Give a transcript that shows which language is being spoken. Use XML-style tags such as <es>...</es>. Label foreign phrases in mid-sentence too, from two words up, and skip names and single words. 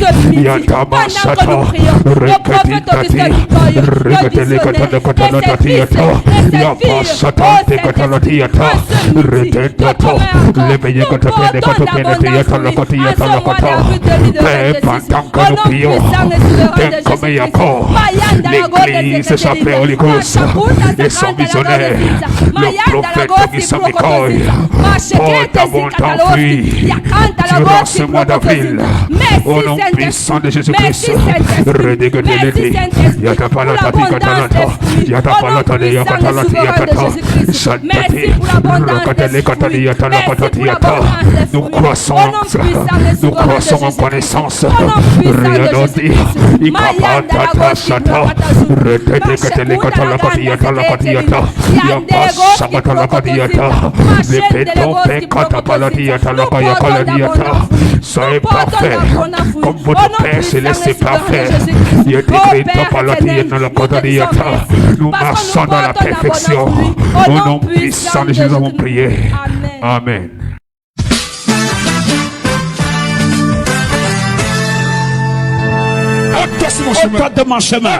<fr>Pendant que nous prions, comme Jacob, l'église s'appelle Holy Ghost et son visionnaire, le prophète Augustin Mikoy, porte abondant fruit durant ce mois d'avril. Au nom puissant de Jésus-Christ, redégodelete, yatapalatati katalata, yatapalatade yakatalati yakata, santati, rakatele katali yatalakatati yata. Nous croissons en connaissance. Riadoti, ikapatata sata, retete katele katalakati yatalakati yata, yapasa katalakati yata, lepeto pekatapalati yatalaka yakaladi yata. Soyez parfait, comme votre Père céleste est parfait. Nous marchons dans la perfection. Au nom puissant de Jésus, nous avons prié. Amen. Ôte de mon chemin.</fr>